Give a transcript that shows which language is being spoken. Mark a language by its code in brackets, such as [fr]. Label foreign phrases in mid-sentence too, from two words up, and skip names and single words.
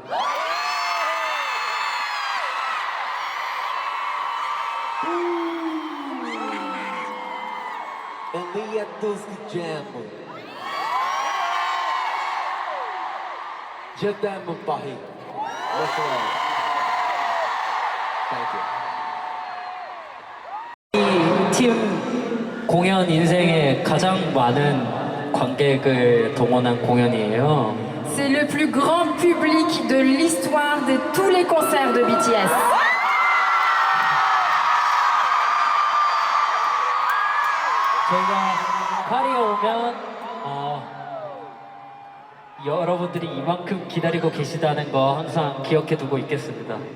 [fr] Et à tous qui j'aime. Je t'aime Paris. Bonsoir. [en] Thank you. [ko] 이 팀 공연 인생에 가장 많은 관객을 동원한 공연이에요. [fr] C'est le plus grand public de l'histoire de tous les concerts de BTS. [ko] 저희가 파리에 오면 여러분들이 이만큼 기다리고 계시다는 거 항상 기억해 두고 있겠습니다.